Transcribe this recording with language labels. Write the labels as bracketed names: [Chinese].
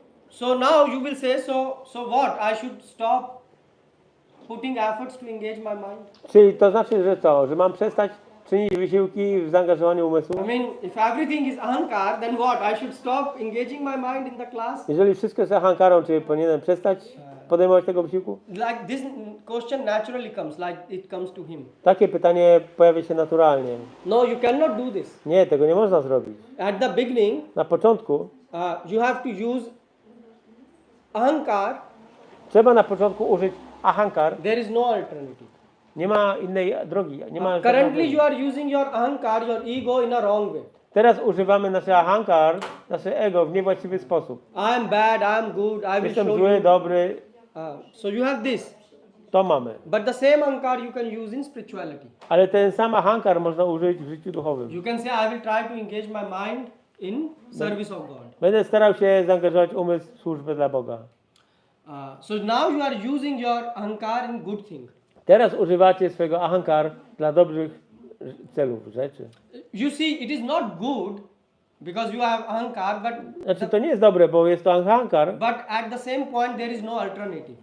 [English] So now you will say, so what? I should stop putting efforts to engage my mind? [Polish] Czyli to znaczy, że co? Że mam przestać czynić wysiłki w zaangażowaniu umysłu? [English] I mean, if everything is ahankar, then what? I should stop engaging my mind in the class? [Polish] Jeżeli wszystko jest ahankarą, czy powinienem przestać podejmować tego wysiłku? [English] Like this question naturally comes, like it comes to him. [Polish] Takie pytanie pojawia się naturalnie. [English] No, you cannot do this. [Polish] Nie, tego nie można zrobić. [English] At the beginning, [Polish] Na początku [English] you have to use ahankar. [Polish] trzeba na początku użyć ahankar. [English] There is no alternative. [Polish] Nie ma innej drogi. Nie ma [English] Currently, you are using your ahankar, your ego in a wrong way. [Polish] Teraz używamy nasze ahankar, nasze ego w niewłaściwy sposób. [English] I am bad, I am good, I will [Polish] Jestem [English] show [Polish] zły, [English] you. [Polish] dobry. [English] So you have this. [Polish] To mamy. [English] But the same ahankar you can use in spirituality. [Polish] Ale ten sam ahankar można użyć w życiu duchowym. [English] You can say, I will try to engage my mind in service of God. [Polish] Będę starał się zaangażować umysł w służbę dla Boga. [English] So now you are using your ahankar in good thing. [Polish] Teraz używacie swojego ahankar dla dobrych celów, rzeczy. [English] You see, it is not good because you have ahankar, [Polish] Znaczy to nie jest dobre, bo jest to ahankar, [English] but at the same point there is no alternative.